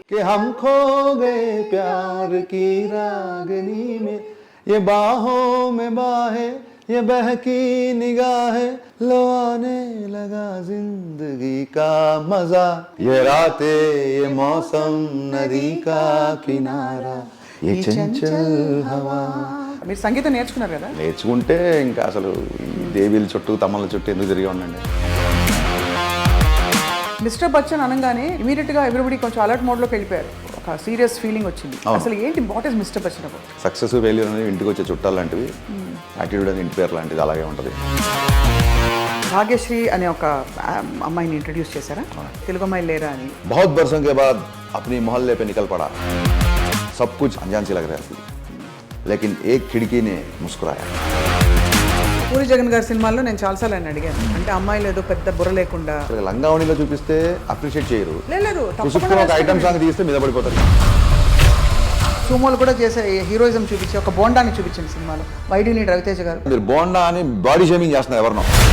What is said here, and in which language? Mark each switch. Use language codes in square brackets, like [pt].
[hi] कि हम खो गए प्यार की रागनी में, ये बाहों में बाहें, ये बहकी निगाहें, लो आने लगा जिंदगी का मजा, ये रातें, ये मौसम, नदी का किनारा, ये चंचल हवा. [te] మీరు సంగీతం నేర్చుకున్నారు కదా? నేర్చుకుంటే ఇంకా అసలు ఈ దేవీల చుట్టూ తమ్మల చుట్టూ ఎందుకు తిరిగి ఉండండి. మిస్టర్ బచ్చన్ అనగానే ఇమీడియట్గా ఎవ్రీబడి కొంచెం అలర్ట్ మోడ్లోకి వెళ్ళిపోయారు. ఒక సీరియస్ ఫీలింగ్ వచ్చింది. అసలు ఏంటి [en] What is mister Bachchan about? [te] Success failure అనేది ఇంటికి వచ్చే చుట్టాలు లాంటివి, యాటిట్యూడ్ అనేది ఇంటి పేరు లాంటిది, అలాగే ఉంటుంది. భాగ్యశ్రీ అనే ఒక అమ్మాయిని ఇంట్రడ్యూస్ చేశారా? తెలుగు అమ్మాయి లేరా అని. [hi] बहुत बरसों के बाद अपनी मोहल्ले पे निकल पड़ा, सब कुछ अनजान सी लग रहा थी, लेकिन एक खिड़की ने मुस्कुराया. [te] పూరి జగన్ గారి సినిమాల్లో నేను చాలాసార్లు ఆయన అడిగాను, అంటే అమ్మాయిలు ఏదో పెద్ద బుర్ర లేకుండా లంగావణిలో చూపిస్తే అప్రిషియేట్ చేయరు, లేదు పుసుక్కుని ఒక ఐటమ్ సాంగ్ తీస్తే మీద పడిపోతారు. సుమోలు కూడా చేసే హీరోయిజం చూపించి ఒక బోండాన్ని చూపించిన సినిమాలో వైడి నీడ్ రవితేజ గారు. మీరు బోండా అని బాడీ షేమింగ్ చేస్తున్నారు ఎవరినో.